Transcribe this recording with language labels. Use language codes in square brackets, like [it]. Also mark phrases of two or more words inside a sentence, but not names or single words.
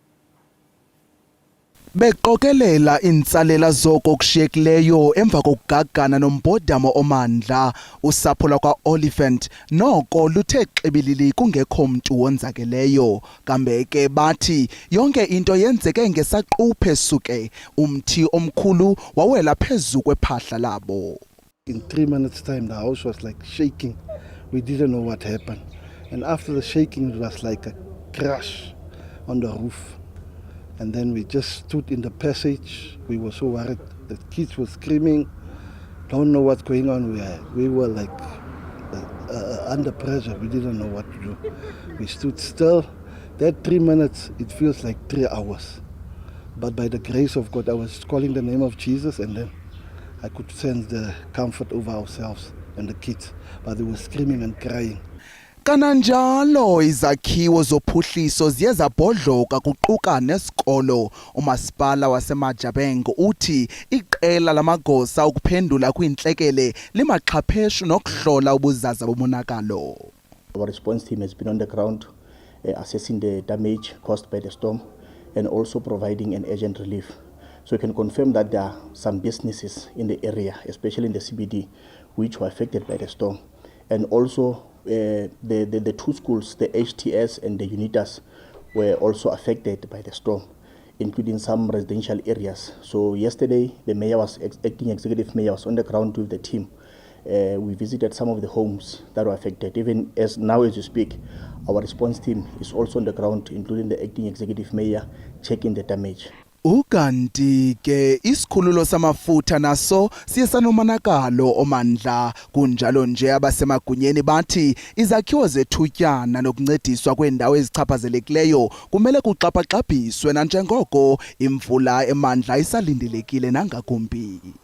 [xh] Beqokelela intsalela zoko kushiyekileyo emva kokugagana nombhodamo omandla, usapho lwakwa Oliphant noko luthe xibilili kungekho mntu wonzakeleyo. Kambe ke bathi yonke into yenzeke ngesaquphe suke umthi omkhulu wawela phezu kwephahla labo. [en] In 3 minutes time the house was like shaking. We didn't know what happened. And after the shaking it was like a crash on the roof. And then we just stood in the passage. We were so worried. The kids were screaming. Don't know what's going on. We were like under pressure. We didn't know what to do. We stood still. That 3 minutes, it feels like 3 hours. But by the grace of God, I was calling the name of Jesus, and then I could sense the comfort over ourselves and the kids. But they were screaming and crying. [xh] Kananjalo izakhiwo zophuhliso ziye zabhodloka kuquka nesikolo. Umasipala waseMatshabeng uthi iqela lamagosa ukuphendula kwintlekele limaxhapheshu nokuhlola ubuzaza bomonakalo. [en] Our response team has been on the ground assessing the damage caused by the storm and also providing an urgent relief. So we can confirm that there are some businesses in the area, especially in the CBD, which were affected by the storm. And also the two schools, the HTS and the UNITAS, were also affected by the storm, including some residential areas. So yesterday, the mayor was, acting executive mayor was on the ground with the team. We visited some of the homes that were affected. Even as now as you speak, our response team is also on the ground, including the acting executive mayor, checking the damage. [xh] Ukanti ke isikhululo samafutha naso siye sanomonakalo omandla. Kunjalo nje abasemagunyeni bathi izakhiwo zethutyana nokuncediswa kwendawo ezichaphazelekileyo kumele kuxhaphaqabhiswe nanjengoko imvula emandla isalindelekile nangakumbi.